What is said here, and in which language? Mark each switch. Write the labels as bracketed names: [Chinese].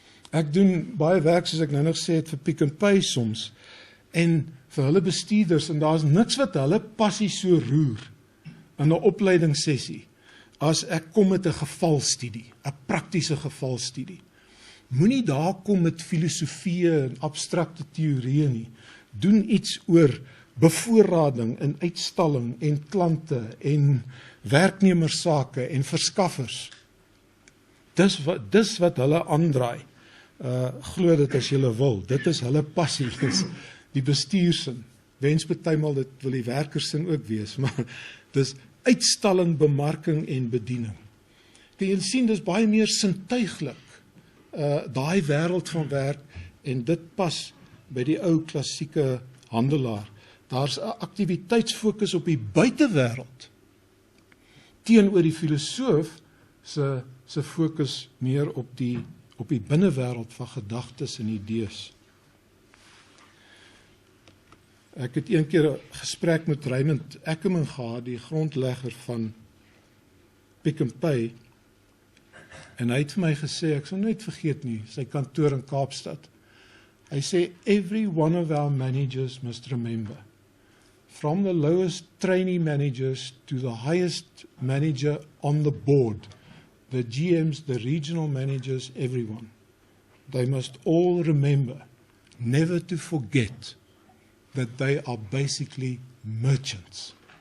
[Afrikaans] Ek doen baie werk, soos ek nou nog gesê het, vir Pick n Pay soms, en vir hulle bestuurders, en daar is niks wat hulle passie so roer in 'n opleidingssessie, as ek kom met 'n gevalstudie, 'n praktiese gevalstudie. Moenie daar kom met filosofie en abstrakte teorieë nie. Doen iets oor bevoorrading en uitstalling en klante en werknemersake en verskaffers. Dis wat hulle aandraai. Glo dit as julle wil. Dit is hulle passie, die bestuursin. Wens partymal dit wil die werkersin ook wees, maar dis uitstalling, bemarking en bediening. Kan jy sien, dis baie meer sintuiglik, daai wêreld van werk, en dit pas by die ou klassieke handelaar. Daar's 'n aktiwiteitsfokus op die buitewêreld, teenoor die filosoof se fokus meer op die binnewêreld van gedagtes en idees. Ek het een keer 'n gesprek met Raymond Ackerman gehad, die grondlegger van Pick n Pay, en hy het vir my gesê, ek sal nooit vergeet nie, sy kantoor in Kaapstad. Hy sê, [English] every one of our managers must remember, from the lowest trainee managers to the highest manager on the board, the GMs, the regional managers, everyone, they must all remember never to forget that they are basically merchants.